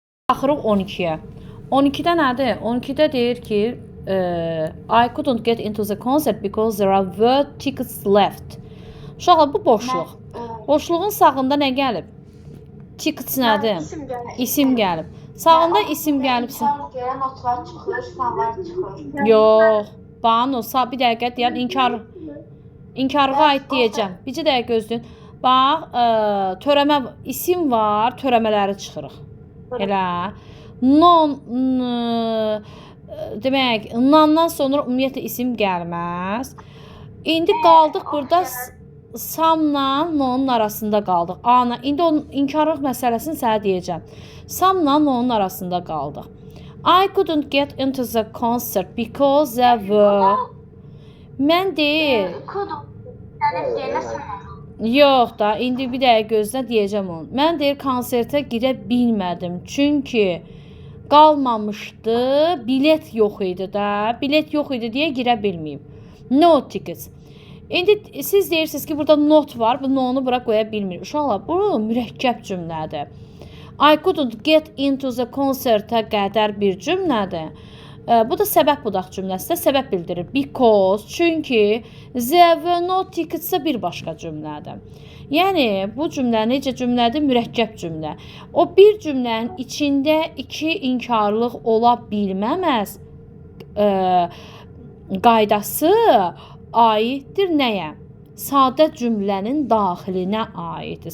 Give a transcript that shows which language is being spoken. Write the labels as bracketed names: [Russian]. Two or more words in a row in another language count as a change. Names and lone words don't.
[Azerbaijani] Baxırıq 12-yə. 12-də nədir? 12-də deyir ki, [English] I couldn't get into the concert because there were tickets left. [Azerbaijani] Uşaqlar, bu boşluq. Boşluğun sağında nə gəlib? Tickets nədir? İsim gəlib. Sağında isim gəlibsə. Notlar çıxır, suallar çıxır. Yox. Banu, bir dəqiqə deyəm, inkarığa aid deyəcəm. Bir dəqiqə gözləyin. Bax, törəmə isim var, törəmələri çıxırıq. Elə. Demək, nandan sonra ümumiyyətlə isim gəlməz. İndi qaldıq burada samla nonun arasında qaldıq. Ana, indi onun inkarlıq məsələsini sənə deyəcəm. Samla nonun arasında qaldıq. [English] I couldn't get into the concert because there were... [Azerbaijani] Mən deyil. Yox da, indi bir dəqiqə gözlə deyəcəm onu. Mən deyir, konsertə girə bilmədim. Çünki qalmamışdı, bilet yox idi də. Bilet yox idi deyə girə bilməyim. [English] No tickets. [Azerbaijani] İndi siz deyirsiniz ki, burada not var. Bu nonu bura qoya bilmir. Uşaqlar, bu mürəkkəb cümlədir. [English] I couldn't get into the concert-ə [Azerbaijani] qədər bir cümlədir. Bu da səbəb budaq cümləsi də səbəb bildirir. [English] Because, çünki, there were no tickets-ə [Azerbaijani] bir başqa cümlədir. Yəni, bu cümlə necə cümlədir? Mürəkkəb cümlə. O bir cümlənin içində iki inkarlıq ola bilməməz qaydası aiddir nəyə? Sadə cümlənin daxilinə aiddir.